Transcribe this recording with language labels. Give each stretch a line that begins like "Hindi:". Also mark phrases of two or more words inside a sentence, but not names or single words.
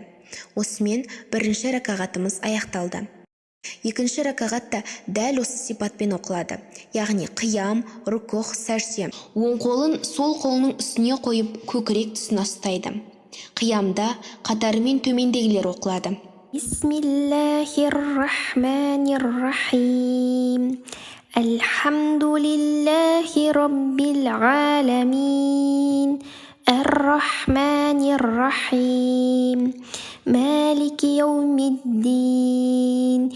Kazakh: Осымен 1-ші ракағатымыз аяқталды. 2-ші ракағатта дәл осы сипатпен оқылады. Яғни қиям, рукух, сәжде. Оң қолын сол қолының үстіне қойып, көкірек тұсына ұстайды. Қиямда қатарымен төмендегілер оқылады.
Arabic: بسم الله الرحمن الرحيم. الحمد لله رب العالمين. الرحمن الرحيم. مالك يوم الدين.